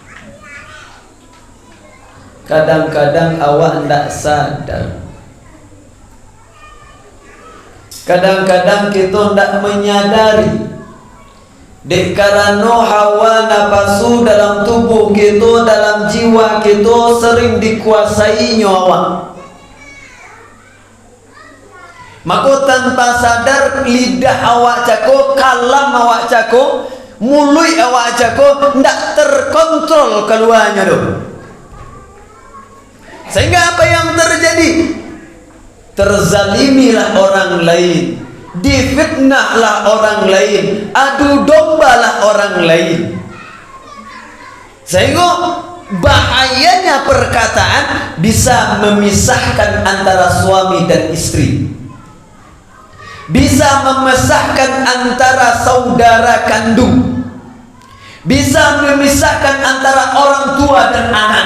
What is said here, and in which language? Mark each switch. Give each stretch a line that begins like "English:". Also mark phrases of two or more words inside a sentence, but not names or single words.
Indonesian: Kadang-kadang awak hendak sadar, kadang-kadang kita hendak menyadari, dek karena hawa nafsu dalam tubuh kita, dalam jiwa kita sering dikuasai nyawa.
Minangkabau: Maka tanpa sadar lidah awak cako, kalam awak cako, mulut awak cako ndak terkontrol keluarnya doh.
Indonesian: Sehingga apa yang terjadi? Terzalimilah orang lain, difitnahlah orang lain, adu dombalah orang lain. Sehingga bahayanya perkataan bisa memisahkan antara suami dan istri, bisa memisahkan antara saudara kandung, bisa memisahkan antara orang tua dan anak.